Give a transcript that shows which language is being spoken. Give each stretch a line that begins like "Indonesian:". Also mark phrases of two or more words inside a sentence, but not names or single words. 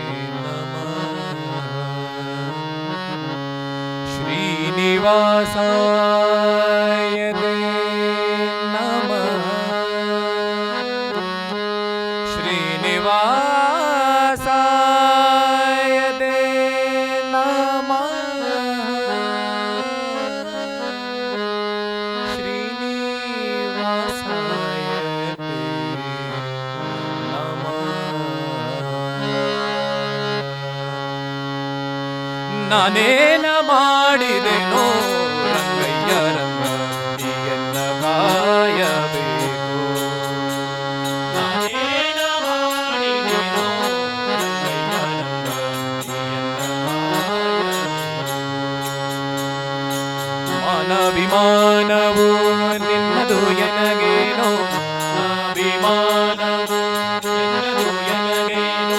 Sanskrit: नमः श्रीनिवासाय ते नमः श्रीनिवासाय ते नमः श्रीनिवासाय ते नमः
Kannada: ನಾನೇನ ಮಾಡಿದೆನೋ ರಂಗಯ್ಯ ರಂಗಯ್ಯನ ಕಾಯಬೇಕು ನಾನೇನ ಮಾಡಿದೆನೋ ರಂಗಯ್ಯ ರಂಗಯ್ಯನ ಕಾಯಬೇಕು ಮಾನವಿಮಾನವು ನಿನ್ನದು ಎನಗೇನೋ ಅಭಿಮಾನವು ನಿನ್ನದು ಎನಗೇನೋ